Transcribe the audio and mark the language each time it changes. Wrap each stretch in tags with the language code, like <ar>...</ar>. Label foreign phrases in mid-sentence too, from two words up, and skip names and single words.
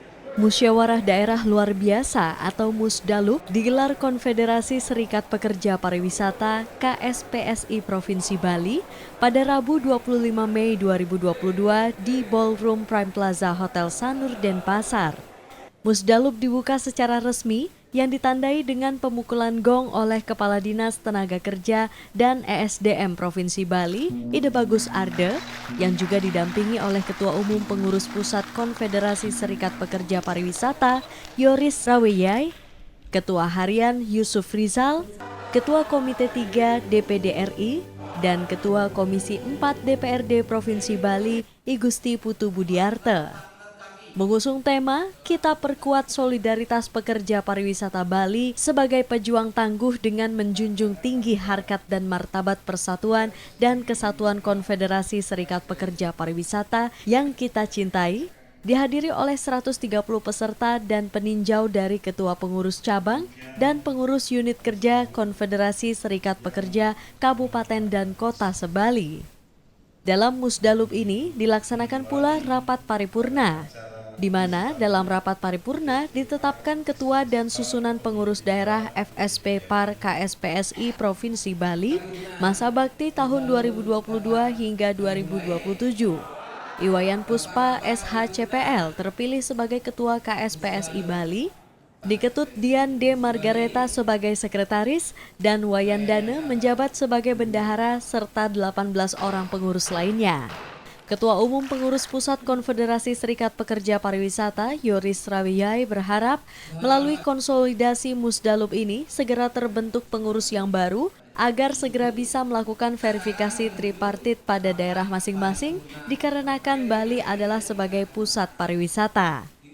<id>Musyawarah Daerah Luar Biasa atau Musdaluk digelar Konfederasi Serikat Pekerja Pariwisata KSPSI Provinsi Bali pada Rabu 25 Mei 2022 di Ballroom Prime Plaza Hotel Sanur Denpasar. Musdaluk dibuka secara resmi yang ditandai dengan pemukulan gong oleh Kepala Dinas Tenaga Kerja dan ESDM Provinsi Bali, Ide Bagus Arde, yang juga didampingi oleh Ketua Umum Pengurus Pusat Konfederasi Serikat Pekerja Pariwisata, Yoris Raweyai, Ketua Harian Yusuf Rizal, Ketua Komite 3 DPD RI, dan Ketua Komisi 4 DPRD Provinsi Bali, I Gusti Putu Budiarte. Mengusung tema, kita perkuat solidaritas pekerja pariwisata Bali sebagai pejuang tangguh dengan menjunjung tinggi harkat dan martabat persatuan dan kesatuan Konfederasi Serikat Pekerja Pariwisata yang kita cintai, dihadiri oleh 130 peserta dan peninjau dari Ketua Pengurus Cabang dan Pengurus Unit Kerja Konfederasi Serikat Pekerja Kabupaten dan Kota se-Bali. Dalam Musdaluk ini dilaksanakan pula rapat paripurna, di mana dalam rapat paripurna ditetapkan ketua dan susunan pengurus daerah FSP Par KSPSI Provinsi Bali masa bakti tahun 2022 hingga 2027. Iwayan Puspa SHCPL terpilih sebagai ketua KSPSI Bali, Diketut Dian D. Margareta sebagai sekretaris, dan Wayan Dane menjabat sebagai bendahara serta 18 orang pengurus lainnya. Ketua Umum Pengurus Pusat Konfederasi Serikat Pekerja Pariwisata, Yoris Raweyai, berharap melalui konsolidasi Musdaluk ini segera terbentuk pengurus yang baru agar segera bisa melakukan verifikasi tripartit pada daerah masing-masing dikarenakan Bali adalah sebagai pusat pariwisata.</id>